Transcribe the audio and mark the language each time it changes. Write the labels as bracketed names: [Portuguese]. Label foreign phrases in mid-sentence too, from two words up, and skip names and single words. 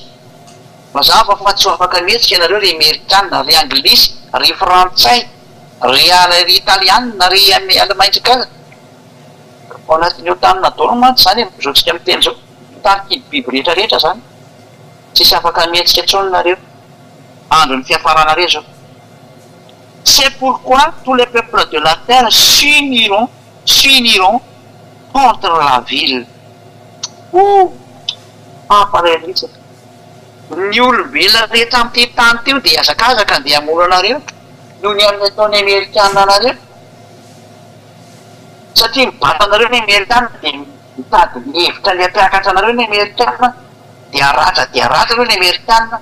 [Malagasy] Mazava fa tsy afaka mihetsika ianareo ry Amerikana, ry Anglisy, ry Frantsay, ry Italiana, ry Alemaina kaza. Ao anatin'io tanina daholo mantsy zany e, zao tsika miteny zao. Mitariky biby rehetrarehetra zany. Tsisy afaka mihetsika intsony nareo. Andro ny fiafaranareo zao. [French] C'est pourquoi tous les peuples de la terre s'uniront contre la ville. [Malagasy] Pareil mihitsy. Ny olombelona rehetra amin'ity tany teo dia azakazaka andeha hamono anareo noho ny amin'ny ataony Amerikana anareo. Satria mibata anareo ny Amerikana dia mitady ny hevitra ny hampiakatra anareo ny Amerikana dia aratra ireo ny Amerikana.